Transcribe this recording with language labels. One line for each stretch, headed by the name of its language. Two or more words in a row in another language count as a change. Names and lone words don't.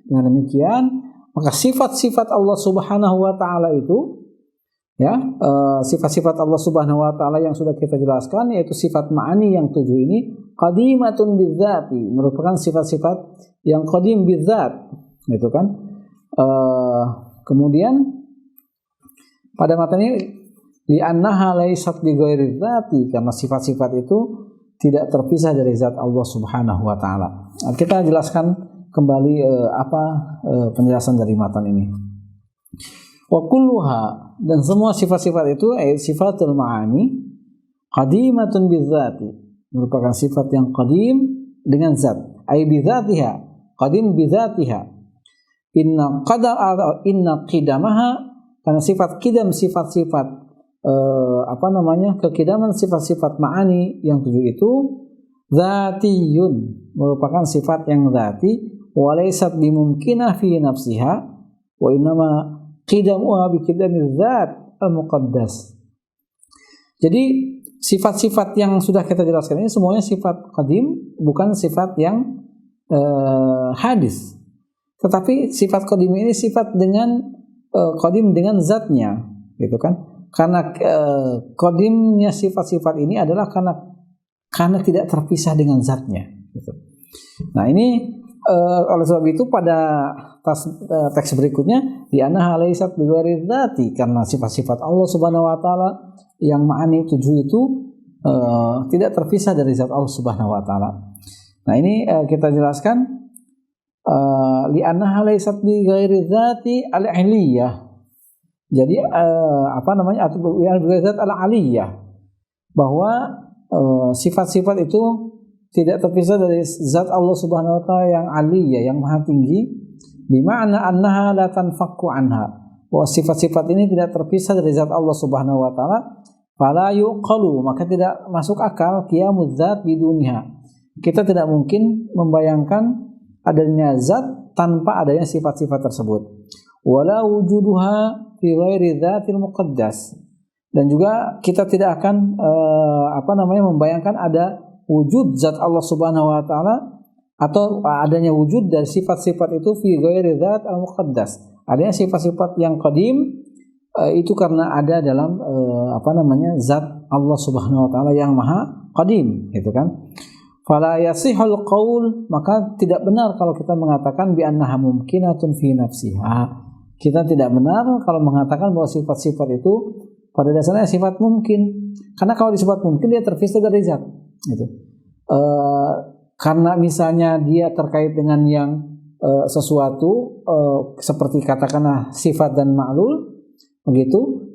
Indonesian: Dengan demikian, maka sifat-sifat Allah
Arabic: سبحانه وتعالى
Indonesian: itu, sifat-sifat Allah
Arabic: سبحانه وتعالى
Indonesian: yang sudah kita jelaskan, yaitu sifat ma'ani yang 7 ini,
Arabic: قديمة بذات,
Indonesian: merupakan sifat-sifat yang
Arabic: قديم بذات,
Indonesian: gitu kan. Kemudian pada matan ini
Arabic: لأنها ليست بغير ذات,
Indonesian: karena sifat-sifat itu tidak terpisah dari zat Allah
Arabic: سبحانه وتعالى.
Indonesian: Nah, kita jelaskan kembali penjelasan dari matan ini.
Arabic: وكلها,
Indonesian: dan semua sifat-sifat itu
Arabic: صفة المعاني قديمة بذات,
Indonesian: merupakan sifat yang qadim dengan zat,
Arabic: أي بذاتها، قديم بذاتها. إن قدمها,
Indonesian: karena sifat qidam, sifat-sifat keqidaman sifat-sifat ma'ani yang 7 itu dzatiyun, merupakan sifat yang dzati,
Arabic: وليست بممكنة في نفسها، وإنما قدمها بقدم الذات المقدس.
Indonesian: Jadi sifat-sifat yang sudah kita jelaskan ini semuanya sifat qadim, bukan sifat yang hadis. Tetapi sifat qadim ini sifat dengan qadim dengan zatnya, gitu kan? Karena qadimnya sifat-sifat ini adalah karena tidak terpisah dengan zatnya, gitu. Nah, ini oleh sebab itu pada teks berikutnya di
Arabic: أنها ليست بغير ذات,
Indonesian: karena sifat-sifat Allah
Arabic: سبحانه وتعالى
Indonesian: yang ma'ani 7 itu tidak terpisah dari zat Allah
Arabic: سبحانه وتعالى.
Indonesian: Nah, ini kita jelaskan
Arabic: لأنها ليست بغير ذات العلية.
Indonesian: Jadi atau
Arabic: بغير ذات العلية,
Indonesian: bahwa sifat-sifat itu tidak terpisah dari zat Allah
Arabic: سبحانه وتعالى
Indonesian: yang aliyah, yang maha tinggi,
Arabic: بمعنى أنها لا تنفك عنها,
Indonesian: bahwa sifat-sifat ini tidak terpisah dari zat Allah
Arabic: سبحانه وتعالى, فلا يقال,
Indonesian: maka tidak masuk akal
Arabic: قيام الذات بدونها.
Indonesian: Kita tidak mungkin membayangkan adanya zat tanpa adanya sifat-sifat tersebut.
Arabic: ولا وجودها في غير الذات المقدس,
Indonesian: Dan juga kita tidak akan membayangkan ada wujud zat Allah
Arabic: سبحانه وتعالى
Indonesian: atau adanya wujud dari sifat-sifat itu
Arabic: في غير ذات المقدس.
Indonesian: Adanya sifat-sifat yang qadim itu karena ada dalam zat Allah
Arabic: سبحانه وتعالى
Indonesian: yang maha qadim, gitu kan.
Arabic: فلا يصح القول,
Indonesian: maka tidak benar kalau kita mengatakan
Arabic: بأنها ممكنة في نفسها.
Indonesian: Kita tidak benar kalau mengatakan bahwa sifat-sifat itu pada dasarnya sifat mungkin. Karena kalau disifat mungkin dia terpisah dari zat, gitu. Karena misalnya dia terkait dengan yang sesuatu seperti katakanlah sifat dan ma'lul, begitu.